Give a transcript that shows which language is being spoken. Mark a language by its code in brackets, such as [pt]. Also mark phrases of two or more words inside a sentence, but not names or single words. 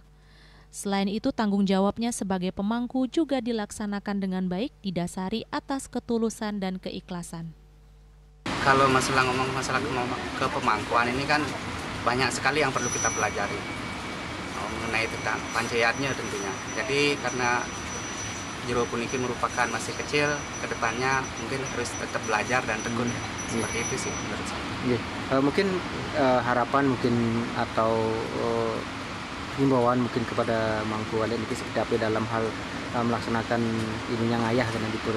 [id] Selain itu, tanggung jawabnya sebagai pemangku juga dilaksanakan dengan baik, didasari atas ketulusan dan keikhlasan. Kalau ngomong masalah kepemangkuan ini kan banyak sekali yang perlu kita pelajari mengenai tentang pancayatnya tentunya. Jadi karena [ban] jero puniki [id] merupakan masih kecil, kedepannya mungkin harus tetap belajar dan tekun. Seperti itu sih menurut saya. Mungkin harapan mungkin atau himbauan mungkin kepada Mangku Alit ini seperti apa dalam hal melaksanakan ininya ngayah karena di Pura.